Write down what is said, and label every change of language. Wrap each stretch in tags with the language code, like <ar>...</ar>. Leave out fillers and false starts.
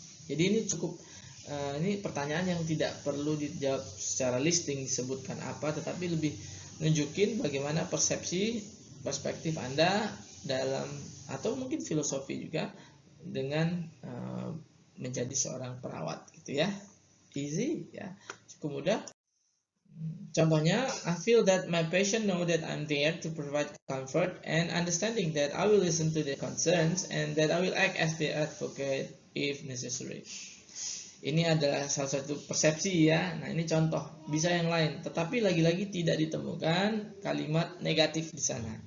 <id>Jadi ini cukup ini pertanyaan yang tidak perlu dijawab secara listing disebutkan apa, tetapi lebih nunjukin bagaimana perspektif Anda dalam, atau mungkin filosofi juga dengan menjadi seorang perawat gitu ya. Easy ya, cukup mudah. Contohnya,</id> <en>I feel that my patient know that I'm there to provide comfort and understanding, that I will listen to their concerns and that I will act as their advocate if necessary.</en> <id>Ini adalah salah satu persepsi ya. Nah, ini contoh, bisa yang lain, tetapi lagi-lagi tidak ditemukan kalimat negatif di sana.</id>